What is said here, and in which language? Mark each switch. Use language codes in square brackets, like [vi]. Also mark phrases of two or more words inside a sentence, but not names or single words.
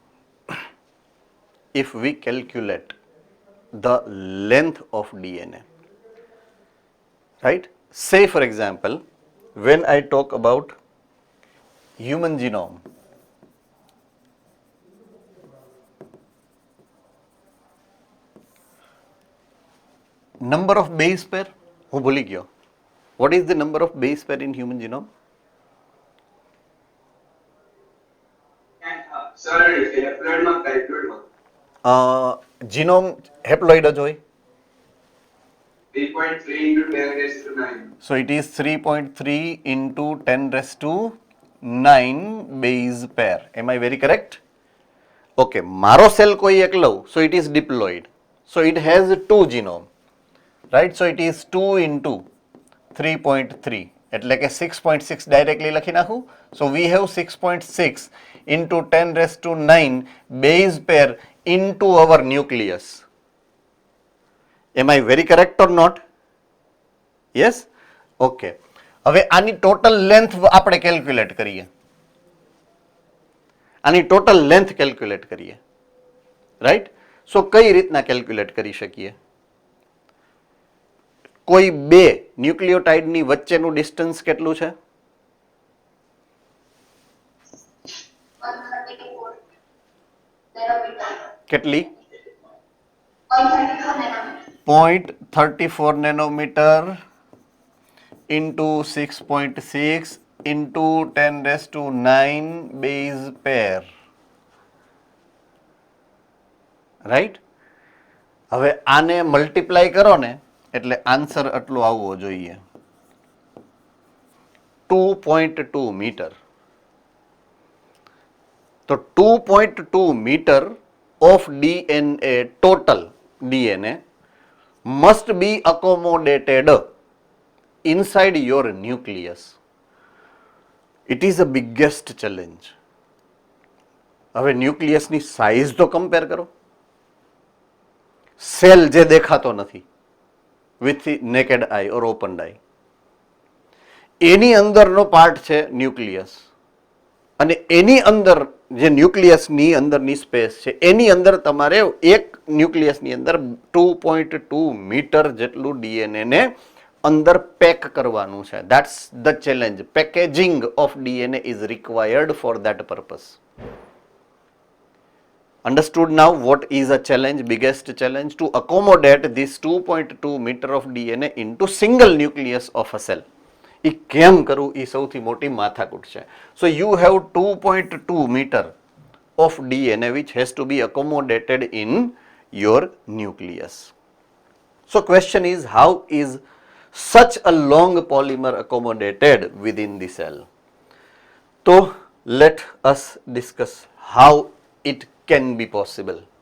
[en] If we calculate the length of DNA, right? Say for example, when I talk about human genome, number of base pair, [gu] હું ભૂલી ગયો. [en] What is the number of base pair in human genome? [gu] Sir, haploid માં haploid માં જીનોમ હેપ્લોઇડ જ હોય. [en] 3.3 into 10 raised to 9. So it is 3.3 into 10 raised to 9 base pair. Am I very correct? [gu] Okay, મારો સેલ કોઈ એક લઉં, [en] so it is diploid. So it has 2 genome, right? So it is 2 into 3.3, [gu] એટલે કે 6.6 directly લખી નાખું. [en] So we have 6.6 into 10 raised to 9 base pair into our nucleus. Am I very correct or not? Yes? Okay. [gu] હવે આની [en] total length [gu] આપણે કેલ્ક્યુલેટ કરીએ. આની [en] total length [gu] કેલ્ક્યુલેટ કરીએ. રાઈટ? સો કઈ રીતના કેલ્ક્યુલેટ કરી શકીએ? કોઈ બે ન્યુક્લિયોટાઇડની વચ્ચેનું ડિસ્ટન્સ કેટલું છે? [en] 134 nanometer. [gu] કેટલી? [en] 134 nanometer. 0.34 nanometer into 6.6 into 10 raised to 9 base pair. Right? [gu] હવે આને મલ્ટીપ્લાય કરો ને એટલે આન્સર આટલો આવવો જોઈએ, 2.2 મીટર. [en] તો 2.2 મીટર of DNA, total DNA must be accommodated inside your nucleus. It is the biggest challenge. [gu] હવે ન્યુક્લિયસની સાઇઝ તો કમ્પેર કરો. સેલ જે દેખાતો નથી [en] with the naked eye or opened eye, [gu] એની અંદરનો પાર્ટ છે ન્યુક્લિયસ, અને એની અંદર જે ન્યુક્લિયસની અંદરની સ્પેસ છે એની અંદર તમારે એક ન્યુક્લિયસની અંદર 2.2 મીટર જેટલું ડીએનએ ને અંદર પેક કરવાનું છે. [en] That's the challenge. Packaging of DNA is required for that purpose. Understood now what is a challenge, biggest challenge, to accommodate this 2.2 meter of DNA into single nucleus of a cell. [gu] એ કેમ કરવું એ સૌથી મોટી માથાકૂટ છે. [en] So you have 2.2 meter of DNA which has to be accommodated in your nucleus. So question is, how is such a long polymer accommodated within the cell? So let us discuss how it can be possible.